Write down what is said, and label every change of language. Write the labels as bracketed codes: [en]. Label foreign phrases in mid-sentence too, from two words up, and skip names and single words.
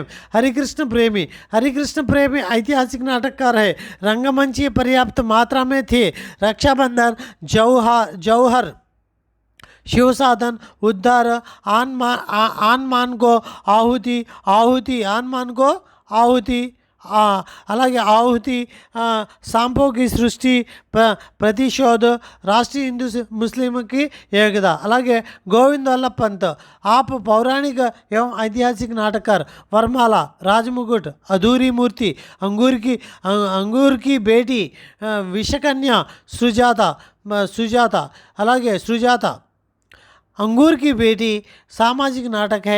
[hi] हरिकृष्ण प्रेमी ऐतिहासिक नाटककार है। रंगमंची पर्याप्त मात्रा में थे। रक्षाबंधन, जौहर, शिव साधन, उद्धार, आन को आहुति, [te] అలాగే ఆహుతి, [hi] सांपों की सृष्टि, प्रतिशोध, राष्ट्रीय हिंदू मुस्लिम की एकता। అలాగే గోవింద్ వల్లభ పంత్, आप पौराणिक एवं ऐतिहासिक नाटककार। वरमाला, राजमुकुट, अधूरी मूर्ति, अंगूर की बेटी, विषकन्या, सुजाता, अंगूर की बेटी सामाजिक नाटक है।